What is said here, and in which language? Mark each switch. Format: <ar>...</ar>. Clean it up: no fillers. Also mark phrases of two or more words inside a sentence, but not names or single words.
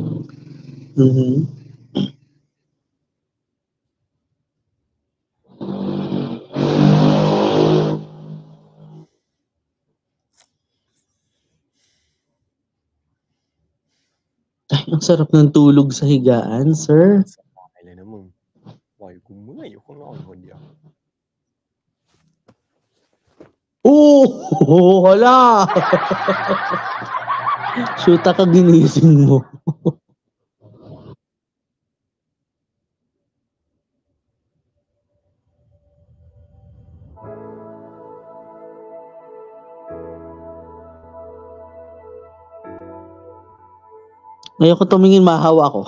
<tl>Ay, ang sarap ng tulog sa higaan, sir.</tl> <th>สบายเลยนะมึงปล่อยกูเมื่อยอยู่ข้างนอก</th> <tl>Hala! Shoot ka ginising mo. Ayoko tumingin, mahawa ako.</tl>